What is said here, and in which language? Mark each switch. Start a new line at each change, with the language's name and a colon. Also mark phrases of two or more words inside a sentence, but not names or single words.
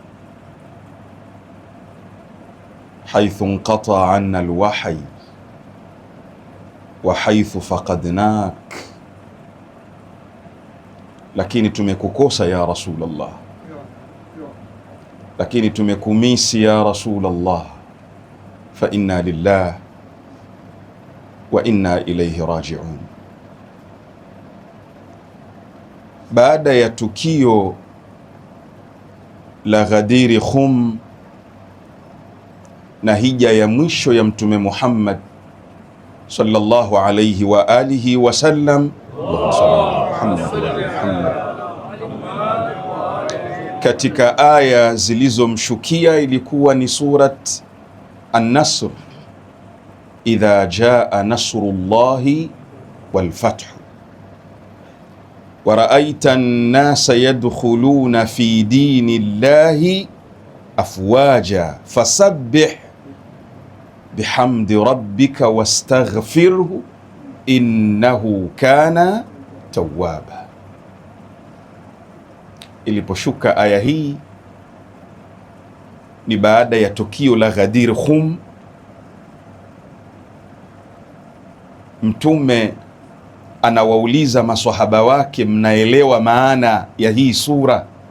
Arabic: حيث انقطع عنا الوحي وحيث فقدناك,
Swahili: lakini tumekukosa ya Rasulullah, lakini tumekumisi ya Rasulullah.
Arabic: فإنا لله وإنا إليه راجعون.
Swahili: Baada ya tukio la Ghadir Khum na hija ya mwisho ya Mtume Muhammad
Arabic: صلى الله عليه وآله وسلم,
Swahili: katika aya zilizomshukia ilikuwa ni surat An-Nasr,
Arabic: إذا جاء نصر الله والفتح ورأيت الناس يدخلون في دين الله أفواجا فسبح بحمد ربك واستغفره إنه كان توابا.
Swahili: Iliposhuka aya hii ni baada ya tukio la Ghadir Khum. Mtume anawauliza maswahaba wake, mnaelewa maana ya hii sura?